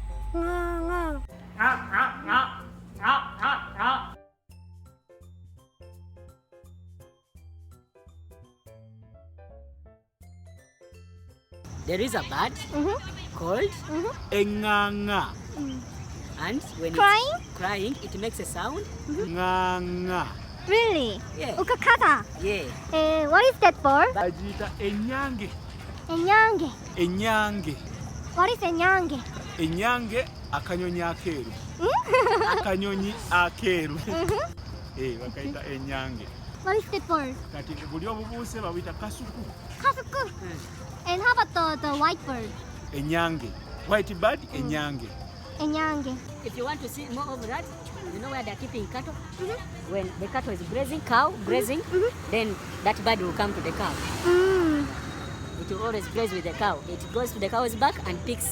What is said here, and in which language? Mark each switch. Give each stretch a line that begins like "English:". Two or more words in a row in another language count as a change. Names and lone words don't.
English: There is a bird called ηааηa. And when it's crying, it makes a sound. ηааηa. Really? Yeah.
Ganda: Ukakata.
English: Yeah. What is that for?
Ganda: Bajita enyange. Enyange. Enyange.
English: What is enyange?
Ganda: Enyange akanyonyi akeru. Akanyonyi akeru. Wakaita enyange.
English: What is that for?
Ganda: Kati buli obubuuse babita kasuku. Kasuku.
English: And how about the white bird? Enyange. White bird,
Ganda: enyange. Enyange.
English: If you want to see more of that, you know where they're keeping cattle? When the cattle is grazing, cow grazing, then that bird will come to the cow. It will always graze with the cow. It goes to the cow's back and ticks.